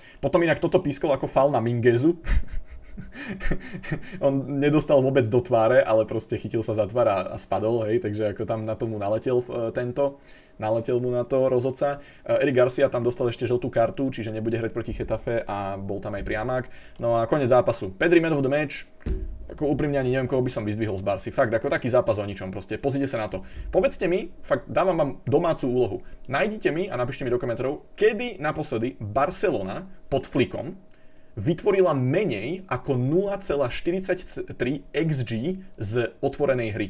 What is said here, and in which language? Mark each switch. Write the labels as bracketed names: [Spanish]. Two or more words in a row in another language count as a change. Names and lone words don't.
[Slovak] Potom inak toto pískol ako faul na Mingezu. On nedostal vôbec do tváre, ale proste chytil sa za tvár a spadol, hej, takže ako tam na tomu naletel mu na to rozhodca. Eric Garcia tam dostal ešte žltú kartu, čiže nebude hrať proti Getafe a bol tam aj priamák. No a koniec zápasu. Pedri [English] man of the match. [Slovak] Ako úprimne ani neviem, koho by som vyzdvihol z Barcy. Fakt, ako taký zápas o ničom proste. Pozrite sa na to. Povedzte mi, fakt dávam vám domácu úlohu. Nájdite mi a napíšte mi do komentárov, kedy naposledy Barcelona pod Flickom vytvorila menej ako 0,43 XG z otvorenej hry.